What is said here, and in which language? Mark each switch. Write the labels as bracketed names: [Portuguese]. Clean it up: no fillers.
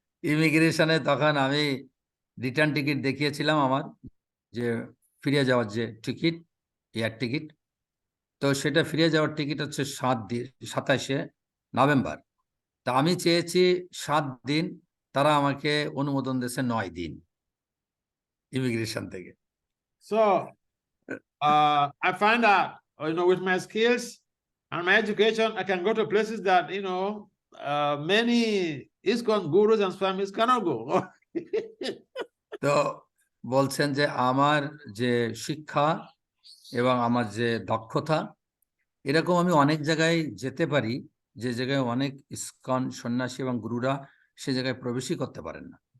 [Bangla] ইমিগ্রেশনে তখন আমি রিটার্ন টিকিট দেখিয়েছিলাম আমার, যে ফিরে যাওয়ার যে টিকিট, এয়ার টিকিট, তো সেটা ফিরে যাওয়ার টিকিট হচ্ছে 27শে নভেম্বর। তা আমি চেয়েছি 7 দিন, তারা আমাকে অনুমোদন দিয়েছে 9 দিন ইমিগ্রেশন থেকে। [English] So I find out, with my skills and my education, I can go to places that, many ISKCON gurus and swamis cannot go. [Bangla] তো বলছেন যে আমার যে শিক্ষা এবং আমার যে দক্ষতা, এরকম আমি অনেক জায়গায় যেতে পারি, যে জায়গায় অনেক ইসকন সন্ন্যাসী এবং গুরুরা সে জায়গায় প্রবেশই করতে পারেন না।